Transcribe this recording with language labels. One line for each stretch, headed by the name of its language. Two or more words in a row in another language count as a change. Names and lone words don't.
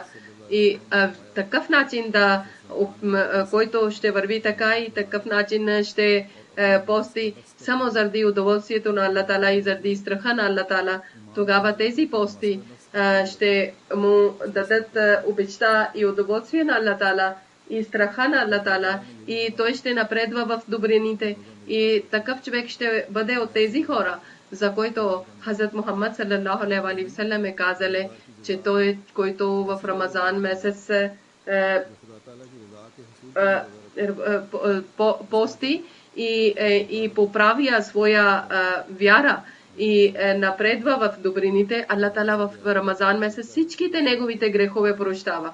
Bulgarian: И такъв начин който ще върви така и такъв начин ще пости само заради удоволствието на Аллах Тала и заради страха на Аллах Тала, тогава тези пости ще му дадат обичта и удоволствие на Аллах Тала и страха на Аллах Тала и той ще напредва в добрините. И такъв човек ще бъде от тези хора, за който Хазрат Мухаммад
Arabic: صلى الله عليه وسلم
Bulgarian: е казале, че той, който в Рамазан месец пости и поправя своя вяра и напредва в добрините, Аллах Тала в Рамазан месец всичките неговите грехове прощава.